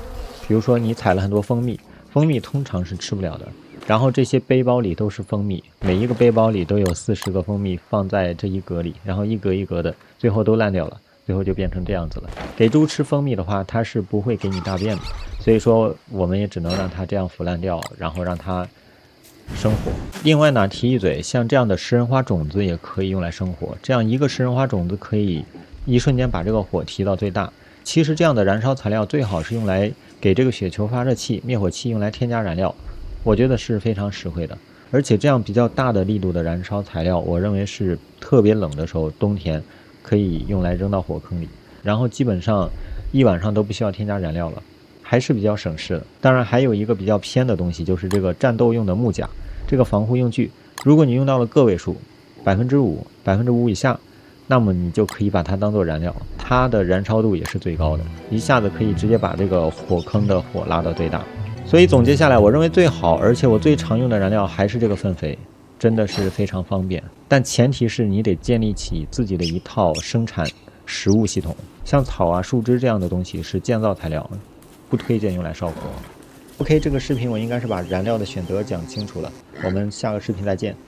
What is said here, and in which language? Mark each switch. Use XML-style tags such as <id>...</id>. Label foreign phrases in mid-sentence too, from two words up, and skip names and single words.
<zh>比如說你採了很多蜂蜜，蜂蜜通常是吃不了的，然後這些背包裡都是蜂蜜，每一個背包裡都有40個蜂蜜放在這一格裡，然後一格一格的，最後都爛掉了。最後就變成這樣子了。給豬吃蜂蜜的話，它是不會給你大便的，所以說我們也只能讓它這樣腐爛掉，然後讓它生火。另外呢，提一嘴，像這樣的食人花種子也可以用來生火，這樣一個食人花種子可以一瞬間把這個火提到最大。其實這樣的燃燒材料最好是用來給這個雪球发热器、滅火器用来添加燃料，我覺得是非常實惠的。而且这樣比較大的力度的燃燒材料，我認為是特別冷的時候，冬天可以用來扔到火坑裡，然後基本上一晚上都不需要添加燃料了，還是比較省事的。當然還有一個比較偏的東西，就是這個戰鬥用的木甲，這個防護用具，如果你用到了個位數 5%、5%以下，那麼你就可以把它當做燃料，它的燃燒度也是最高的，一下子可以直接把這個火坑的火拉到最大。所以總結下來，我認為最好，而且我最常用的燃料還是這個糞肥，真的是非常方便。但前提是你得建立起自己的一套生產食物系統，像草啊、樹枝這樣的東西是建造材料，不推薦用來燒火。OK， 這個視頻我應該是把燃料的選擇講清楚了，我們下個視頻再見。</zh>